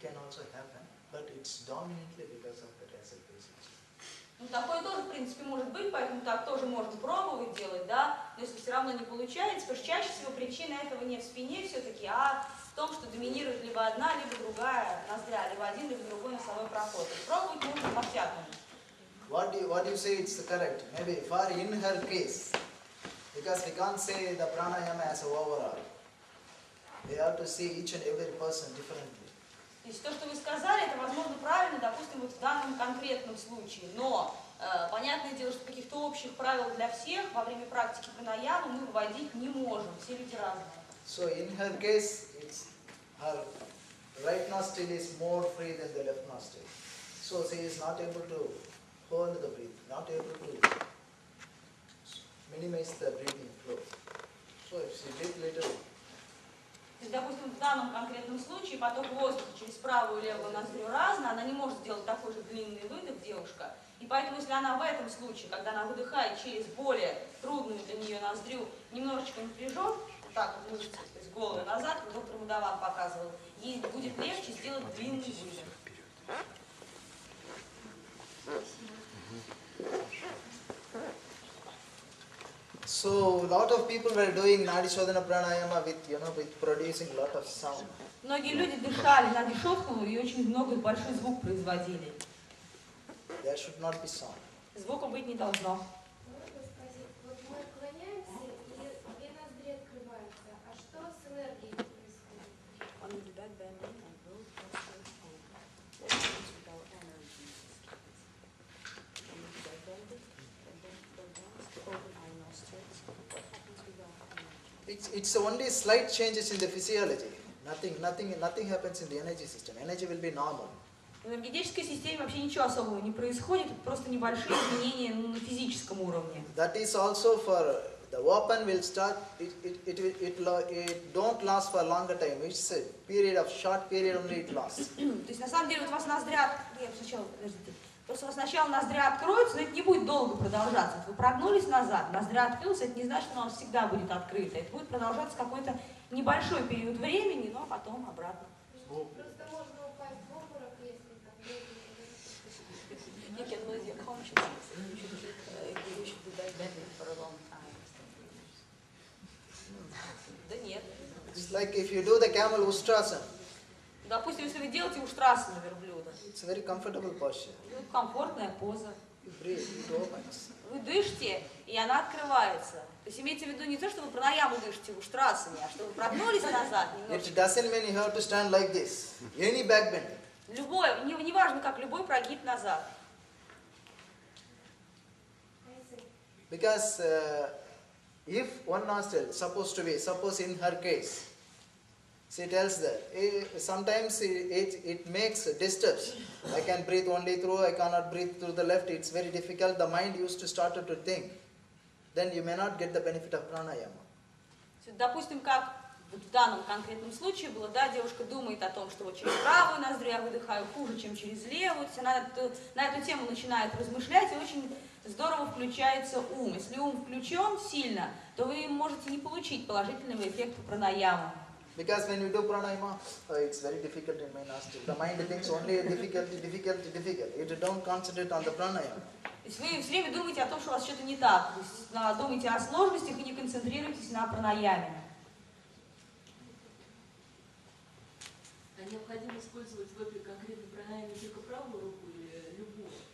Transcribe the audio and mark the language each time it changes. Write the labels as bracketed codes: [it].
[en] also happen, but it's dominantly because of the acid base. [ru] Ну, такое тоже, в принципе, может быть, поэтому так тоже можно пробовать делать, да, но если все равно не получается, потому что чаще всего причина этого не в спине все-таки, а в том, что доминирует либо одна, либо другая ноздря, либо один, либо другой носовой проход. И пробовать нужно по-всякому. [en] What you say it's correct. Maybe for in her case, because we can't say the pranayama as a overall. We have to see each and every person differently. [ru] То есть то, что вы сказали, это, возможно, правильно, допустим, вот в данном конкретном случае, но понятное дело, что каких-то общих правил для всех во время практики пранаямы мы выводить не можем, все люди разные. [en] So in her case, it's her right nostril is more free than the left nostril. So she is not able to hold the breath, not able to minimize the breathing flow. So if she breathes little. [ru] То есть, допустим, в данном конкретном случае поток воздуха через правую и левую ноздрю разный, она не может сделать такой же длинный выдох, девушка. И поэтому, если она в этом случае, когда она выдыхает через более трудную для нее ноздрю, немножечко напряжет, вот так вот мышцы, то есть голову назад, как доктор Мудаван показывал, ей будет легче сделать длинный выдох. [en] So a lot of people were doing Nadi Shodhana Pranayama with producing a lot of sound. [ru] Многие люди дышали на дишотхану и очень много большой звук производили. [en] There should not be sound. [ru] Звука быть не должно. Можно спросить, вот мы отклоняемся, и две ноздри открываются, а что с энергией происходит? [en] It's only slight changes in the physiology. Nothing happens in the energy system. Energy will be normal. [ru] В энергетической системе вообще ничего особого не происходит, просто небольшие изменения на физическом уровне. [en] That is also for the open will start. It don't last for longer time. It's a period of short period only it lasts. [ru] То есть на самом деле вот у вас ноздря, просто у вас сначала ноздря откроются, но это не будет долго продолжаться. Вот вы прогнулись назад, ноздря открылась, это не значит, что она всегда будет открыта. Это будет продолжаться какой-то небольшой период времени, но потом обратно. Просто можно упасть в обморок, если так долго. [en] You can lose your consciousness. You should do that for a long time. [ru] Да нет. [en] It's like if you do the camel ustrasana. [ru] Допустим, если вы делаете уштрасану верблюда, [en] It's a very comfortable posture. [ru] ну, комфортная поза. [en] You breathe, it opens. [ru] Вы дышите, и она открывается. То есть имейте в виду не то, что вы пранаяму дышите в уштрасане, а что вы прогнулись назад немножко. [en] It doesn't mean you have to stand like this. Any back bend. [ru] Любой, неважно как, любой прогиб назад. [en] Because if one nostril suppose in her case, she tells that sometimes it makes disturbs. I can breathe only through, I cannot breathe through the left. It's very difficult. The mind used to start to think. Then you may not get the benefit of pranayama. [ru] Допустим, как вот в данном конкретном случае было, да, девушка думает о том, что вот через правую ноздрю я выдыхаю хуже, чем через левую. То есть она на эту тему начинает размышлять, и очень здорово включается ум. Если ум включен сильно, то вы можете не получить положительного эффекта пранаямы. [en] Because when you do pranayama, it's very difficult in my nostril. The mind thinks only difficult. You don't concentrate on the pranayama. [ru] То есть вы все время думаете о том, что у вас что-то не так. То есть думаете о сложностях и не концентрируйтесь на пранаяме. А необходимо использовать в этой конкретной пранаяме только правую руку или любую?